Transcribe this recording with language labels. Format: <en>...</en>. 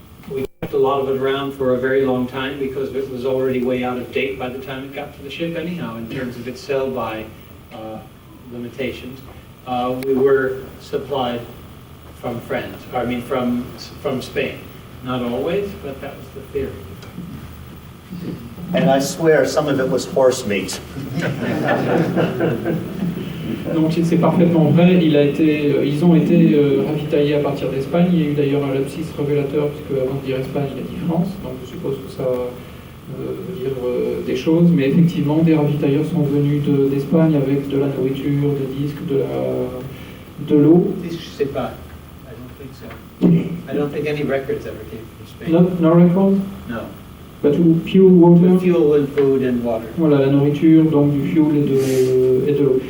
<en>We kept a lot of it around for a very long time because it was already way out of date by the time it got to the ship anyhow, in terms of its sell-by limitations, we were supplied from friends, from Spain. Not always, but that was the theory. And I swear some of it was horse meat.</en> <fr>Donc c'est parfaitement vrai, ils ont été ravitaillés à partir d'Espagne. Il y a eu d'ailleurs un lapsus révélateur, puisque avant de dire Espagne, il a dit France, donc je suppose que ça veut dire des choses, mais effectivement des ravitailleurs sont venus d'Espagne avec de la nourriture, des disques, de l'eau. Je sais pas.</fr> <en>I don't think so. I don't think any records ever came from Spain. No records? No. But pure water? Fuel and food and water.</en> <fr>Voilà, la nourriture, donc du fuel et de l'eau.</fr>